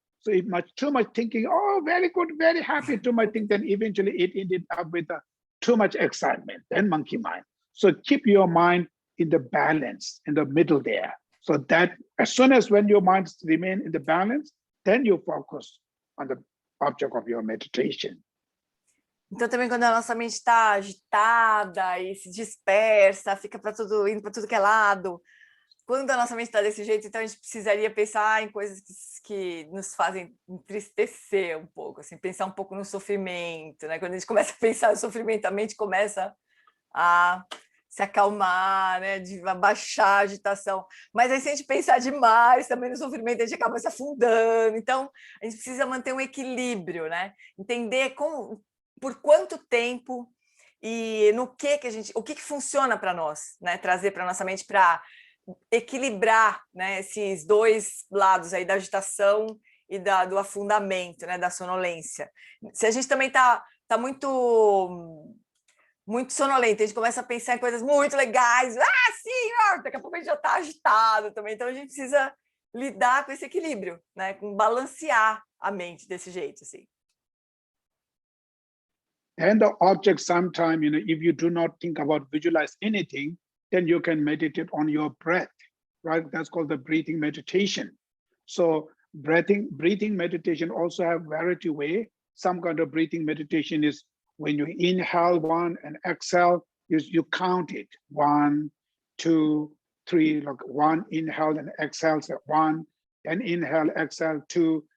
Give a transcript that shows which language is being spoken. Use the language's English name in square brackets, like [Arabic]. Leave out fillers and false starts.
[English] So if too much thinking, oh, very good, very happy, too much think, then eventually it ended up with too much excitement, then monkey mind. So keep your mind in the balance, in the middle there. So that as soon as when your mind remain in the balance, then you focus on the object of your meditation. [Portuguese] Então, também quando a nossa mente está agitada e se dispersa, fica indo para tudo que é lado. Quando a nossa mente está desse jeito, então a gente precisaria pensar em coisas que nos fazem entristecer um pouco, assim, pensar um pouco no sofrimento, né? Quando a gente começa a pensar no sofrimento, a mente começa a se acalmar, né? De abaixar a agitação. Mas aí, se a gente pensar demais também no sofrimento, a gente acaba se afundando. Então, a gente precisa manter um equilíbrio, né? Entender por quanto tempo e no que o que funciona para nós, né? Trazer para nossa mente para equilibrar, né, esses dois lados aí da agitação e do afundamento, né, da sonolência. Se a gente também tá muito sonolento, a gente começa a pensar em coisas muito legais, sim, daqui a pouco a gente já está agitado também, então a gente precisa lidar com esse equilíbrio, né, com balancear a mente desse jeito, assim. [English] And the object sometime, if you do not think about visualize anything, then you can meditate on your breath, right? That's called the breathing meditation. So breathing meditation also have variety way. Some kind of breathing meditation is when you inhale one and exhale, you count it 1, 2, 3, like 1 inhale and exhale, so 1, then inhale, exhale 2.